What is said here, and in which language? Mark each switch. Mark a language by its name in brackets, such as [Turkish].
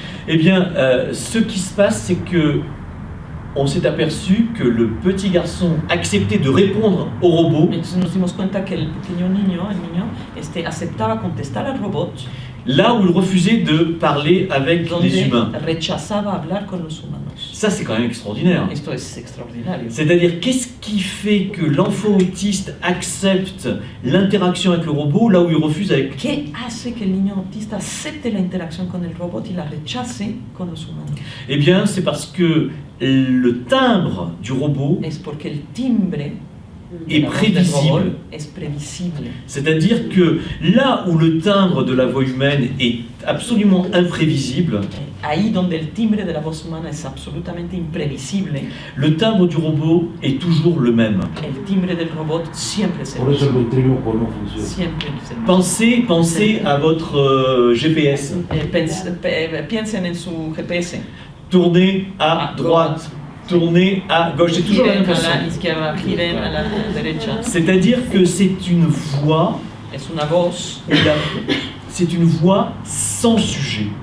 [French] Eh bien, ce qui se passe, c'est que on s'est aperçu que le petit garçon acceptait de répondre au robot. [Spanish] Entonces nos dimos cuenta que el niño aceptaba contestar al robot, [French] là où il refusait de parler avec les humains. [Spanish] Rechazaba hablar con los humanos. [French] Ça, c'est quand même extraordinaire. [Spanish] Esto es extraordinario. [French] C'est-à-dire, qu'est-ce qui fait que l'enfant autiste accepte l'interaction avec le robot là où il refuse avec... [Spanish] ¿Qué hace que el niño autista acepte la interacción con el robot y la rechace con los humanos? [French] Eh bien, c'est parce que le timbre du robot [Spanish] Es porque el timbre [French] est prévisible. [Spanish] Es previsible. [French] C'est-à-dire que là où le timbre de la voix humaine est absolument imprévisible, [Spanish] Ahí donde el timbre de la voz humana es absolutamente imprevisible, [French] le timbre du robot est toujours le même. [Spanish] el timbre del robot siempre es el Por eso el mismo. ventríloco no funciona. Siempre es el mismo. [French] Pensez à votre GPS. [Spanish] Piensen en su GPS. [French] Tournez à droite, tournez à gauche. C'est toujours la même [Spanish] Giren a [French] façon. [Spanish] la izquierda, giren a la derecha. [French] C'est-à-dire que c'est une voix, [Spanish] Es una voz, [French] c'est une voix sans sujet.